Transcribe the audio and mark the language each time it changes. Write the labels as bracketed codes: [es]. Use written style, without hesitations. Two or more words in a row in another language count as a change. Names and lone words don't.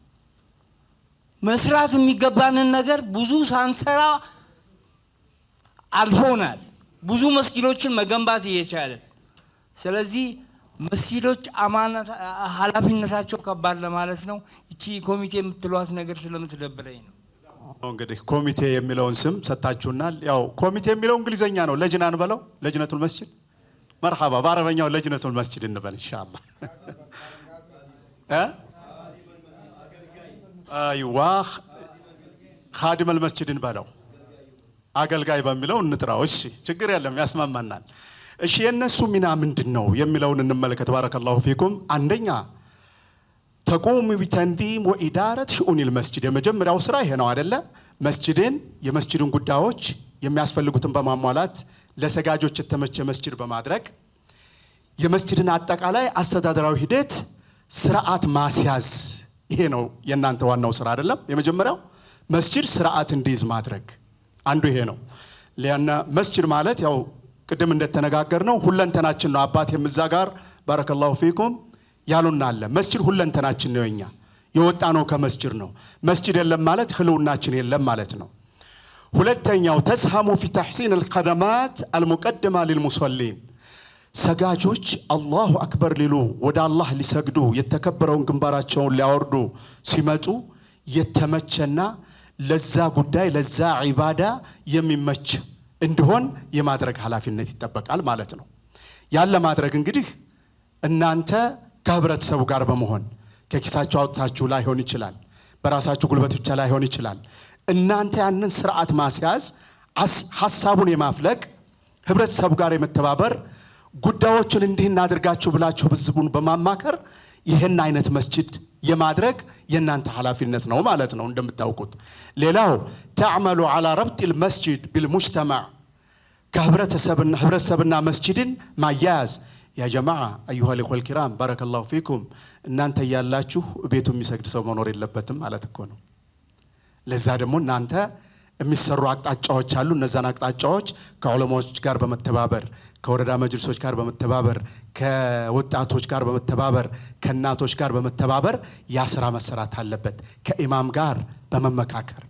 [am] መስራት የሚገባንን ነገር ብዙ ሳንሰራ አልፎናል ብዙ መስጊዶችን መገንባት እየቻለ ስለዚህ መስጊዶች አማናት ኃላፊነታቸው ከባድ ለማለት ነው እቺ ኮሚቴ የምትሏት ነገር ስለምትደብረኝ ነው እንግዲህ ኮሚቴ የሚለውን ስም ሰጣችሁናል ያው ኮሚቴ የሚለው እንግሊዘኛ ነው ለጅናን በለው [ar] لجنة المسجد [am] مرحبا بعربኛው [ar] لجنة المسجد [am] እንበል ኢንሻአላህ [ar] ايوه خادم المسجد [am] እንበለው አገልጋይ በሚለው እንጥራው እሺ ችግር የለም ያስማማናል እሺ የነሱ ሚና ምንድነው የሚለውን እንመለከት [ar] بارك الله فيكم [am] አንደኛ [ar] تقوموا بتنظيم وإدارة شؤون المسجد [am] የመጀመሪያው ስራ ይሄ ነው አይደለ መስጂድን የመስጂዱን ጉዳዮች የሚያስፈልጉትን በማሟላት ለሰጋጆች የተመቸ መስጂድ በማድረግ የመስጂድን አጠቃላይ አስተዳደራዊ ሂደት ስርዓት ማስያዝ ይሄ ነው የናንተ ዋናው ስራ አይደለም የመጀመሪያው መስጂድ ስርዓት እንዲይዝ ማድረግ አንዱ ይሄ ነው ለና መስጂድ ማለት ያው ቅድም እንደተነጋገርነው ሁለንተናችን ነው አባት የምዛጋር [ar] بارك الله فيكم [am] ያሉና አለ መስጂድ ሁለንተናችን ነው የኛ የወጣ ነው ከመስጂድ ነው መስጂድ የለም ማለት ህልውናችን የለም ማለት ነው ሁለተኛው [ar] تساهموا في تحسين الخدمات المقدمة للمصلين [am] ሰጋጆች [ar] الله أكبر [am] ሊሉ ወደ አላህ ሊሰግዱ የተከበረውን ግንባራቸውን ሊያወርዱ ሲመጡ የተመቸና ለዛ ጉዳይ ለዛ ዒባዳ የሚመች እንዲሆን የማድረግ ኃላፊነት ይጠበቃል ማለት ነው ያለ ማድረግ እንግዲህ እናንተ ከህብረተሰቡ ጋር በመሆን ከኪሳቸው አውጥታችሁ ላይሆን ይችላል በራሳችሁ ጉልበት ብቻ ላይሆን ይችላል እናንተ ያንን ስርዓት ማስያዝ ሐሳቡን የማፍለቅ ህብረተሰቡ ጋር የመተባበር ጉዳዮችን እንዲህ እናድርጋችሁ ብላችሁ ህዝቡን በማማከር ይሄን አይነት መስጂድ የማድረግ የናንተ ኃላፊነት ነው ማለት ነው እንደምታውቁት ሌላው [ar] تعملوا على ربط المسجد بالمجتمع [am] ከህብረተሰብና መስጂድን ማያያዝ [ar] يا جماعه ايها الاخوه الكرام بارك الله فيكم [am] እናንተ ያላችሁ ቤቱ የሚሰግድ ሰው መኖር የለበትም ማለት እኮ ነው ለዛ ደግሞ እናንተ የሚሰሩ አቅጣጫዎች አሉ እነዛን አቅጣጫዎች ከዑለማዎች ጋር በመተባበር ከወረዳ መጅልሶች ጋር በመተባበር ከወጣቶች ጋር በመተባበር ከናቶች ጋር በመተባበር ያስራ መሰራት አለበት ከኢማም ጋር በመመካከር